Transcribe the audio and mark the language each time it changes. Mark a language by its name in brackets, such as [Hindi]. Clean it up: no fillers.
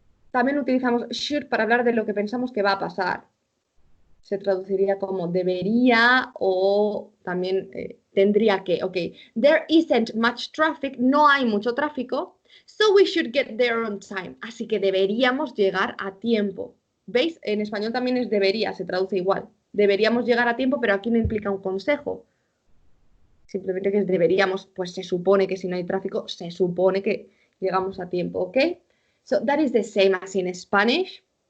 [Spanish] También utilizamos should para hablar de lo que pensamos que va a pasar. Se traduciría como debería o también tendría que. [English] Ok, there isn't much traffic, [Spanish] no hay mucho tráfico, [English] so we should get there on time. [Spanish] Así que deberíamos llegar a tiempo. ¿Veis? En español también es debería, se traduce igual. Deberíamos llegar a tiempo, pero aquí no implica un consejo. Simplemente que deberíamos, pues se supone que si no hay tráfico, se supone que llegamos a tiempo, ¿ok? [English] So that is the same as in Spanish.